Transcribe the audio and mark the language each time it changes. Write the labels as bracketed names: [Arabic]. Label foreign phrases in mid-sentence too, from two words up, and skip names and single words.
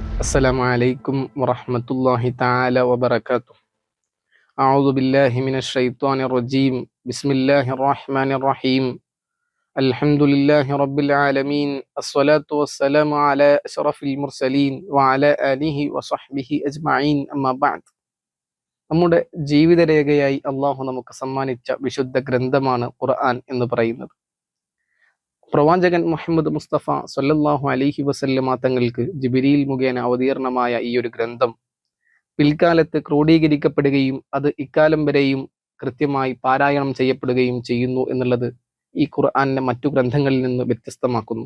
[Arabic] السلام عليكم ورحمة الله تعالى وبركاته. أعوذ بالله من الشيطان الرجيم. بسم الله الرحمن الرحيم. الحمد لله رب العالمين. الصلاة والسلام على أشرف المرسلين وعلى آله وصحبه أجمعين. أما بعد. [Malayalam] നമ്മുടെ ജീവിതരേഖയായി അള്ളാഹു നമുക്ക് സമ്മാനിച്ച വിശുദ്ധ ഗ്രന്ഥമാണ് ഖുർആൻ എന്ന് പറയുന്നത്. പ്രവാചകൻ മുഹമ്മദ് മുസ്തഫ [Arabic] صلى الله عليه وسلم [Malayalam] തങ്ങൾക്ക് ജിബ്രീൽ മുഖേന അവതീർണമായ ഈ ഒരു ഗ്രന്ഥം പിൽക്കാലത്ത് ക്രോഡീകരിക്കപ്പെടുകയും അത് ഇക്കാലം വരെയും കൃത്യമായി പാരായണം ചെയ്യപ്പെടുകയും ചെയ്യുന്നു എന്നുള്ളത് ഈ ഖുർആനിനെ മറ്റു ഗ്രന്ഥങ്ങളിൽ നിന്ന് വ്യത്യസ്തമാക്കുന്നു.